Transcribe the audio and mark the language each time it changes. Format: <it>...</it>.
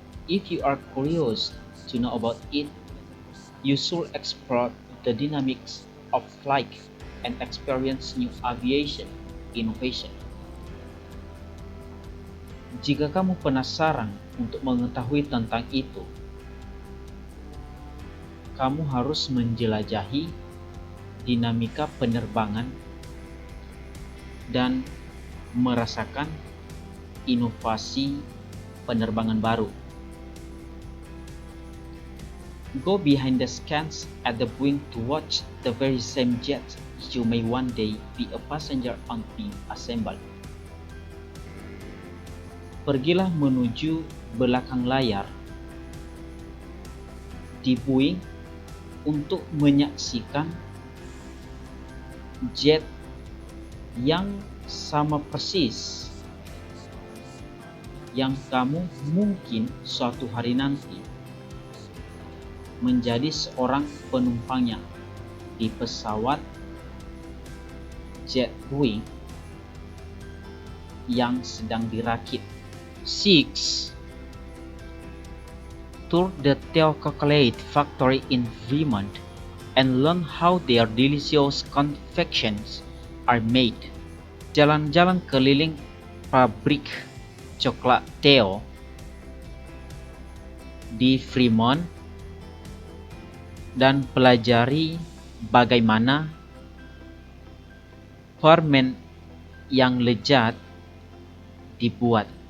<en>If you are curious to know about it, you should explore the dynamics of flight and experience new aviation innovation.</en> <id>Jika kamu penasaran untuk mengetahui tentang itu, kamu harus menjelajahi dinamika penerbangan dan merasakan inovasi penerbangan baru.</id> <en>Go behind the scans at the Boeing to watch the very same jet you may one day be a passenger on being assembled.</en> <id>Pergilah menuju belakang layar di Boeing untuk menyaksikan jet yang sama persis yang kamu mungkin suatu hari nanti menjadi seorang penumpangnya di pesawat jet Boeing yang sedang dirakit.</id> <en>6. Tour the Chocolate Factory in Fremont and learn how their delicious confections are made.</en> <id>Jalan-jalan keliling pabrik coklat Theo di Fremont dan pelajari bagaimana permen yang lezat dibuat.</id>